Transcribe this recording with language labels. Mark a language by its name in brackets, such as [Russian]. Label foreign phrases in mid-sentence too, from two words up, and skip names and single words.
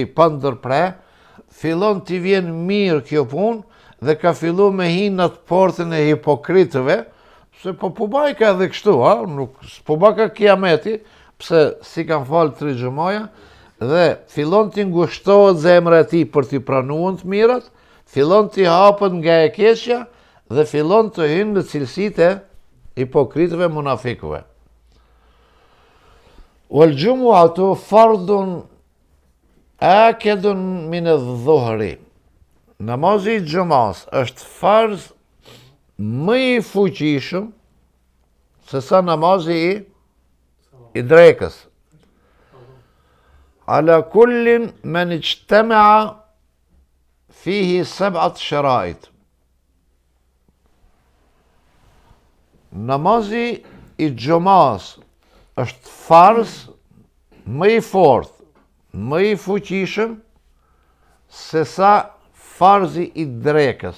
[Albanian] pa ndërpre, fillon t'i vjen mirë kjo punë dhe ka fillu me hinë atë portën e hipokritëve, pse po bajka edhe kështu, po bajka kiameti, pse si kanë falë 3 xhumaja, dhe fillon t'i ngushtohet zemra e tij për t'i pranuar të mirat, fillon t'i hapët nga e keqja dhe fillon të hynë në cilësitë e hipokritëve munafikëve. [Arabic] والجمعة فرض آكد من الظهر. [Albanian] Namazi i xumas është farz më i fuqishëm se sa namazi i drekës. [Arabic] على كل من اجتمع فيه 7 شرائط. [Albanian] Namazi i xumas është farz më i fortë, më i fuqishëm se sa farzi i drekës.